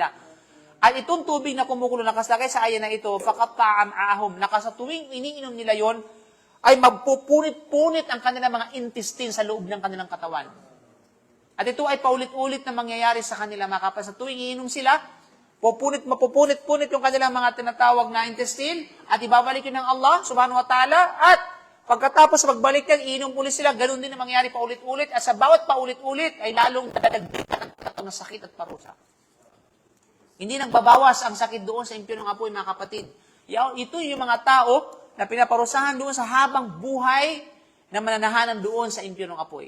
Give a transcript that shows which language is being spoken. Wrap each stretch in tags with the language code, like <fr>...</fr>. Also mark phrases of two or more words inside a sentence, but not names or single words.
<tl>At itong tubig na kumukulo, nakaslagay sa ayan na ito,</tl> <ar>فقطع أمعاءهم,</ar> <tl>sa tuwing iniinom nila yon ay magpupunit-punit ang kanilang mga intestine sa loob ng kanilang katawan. At ito ay paulit-ulit na mangyayari sa kanila, mga kapatid. Sa tuwing iinom sila, mapupunit-punit yung kanilang mga tinatawag na intestine, at ibabalik yun ng Allah,</tl> <ar>سبحانه وتعالى,</ar> <tl>at pagkatapos magbalik yan, iinom ulit sila, ganun din na mangyayari paulit-ulit, at sa bawat paulit-ulit, ay lalong dadagdagan ng sakit at parusa. Hindi nagbabawas ang sakit doon sa impyernong apoy, mga kapatid. Ito yung mga tao na pinaparusahan doon sa habang buhay na mananahanan doon sa impyernong apoy.</tl>